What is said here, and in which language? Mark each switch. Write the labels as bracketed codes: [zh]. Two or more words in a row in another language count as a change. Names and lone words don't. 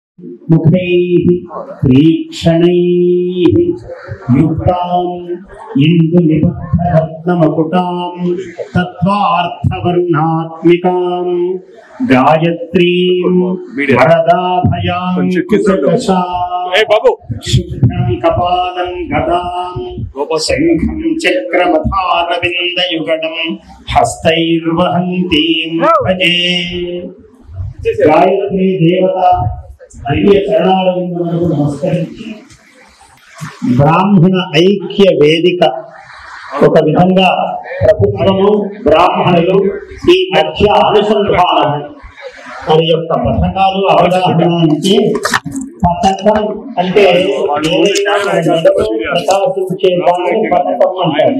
[sa] मुखैः तीक्ष्णैः युक्तां इन्दुनिबद्धरत्नमकुटां तत्त्वार्थवर्णात्मिकां गायत्रीं वरदाभयां शुभ्रं कपालं गदां शङ्खं चक्रमथारविन्दयुगलं हस्तैर्वहन्तीं भजे। गायत्री देवता [te] దివ్య చరణారవిందములకు నమస్కరించి బ్రాహ్మణ ఐక్య వేదిక ఒక విధంగా ప్రభుత్వము బ్రాహ్మణులు ఈ మధ్య అనుసంధానం వారి యొక్క పథకాలు అవగాహన అంటే పథకం అంటే ప్రకాశించే దాన్ని పథకం అంటారు.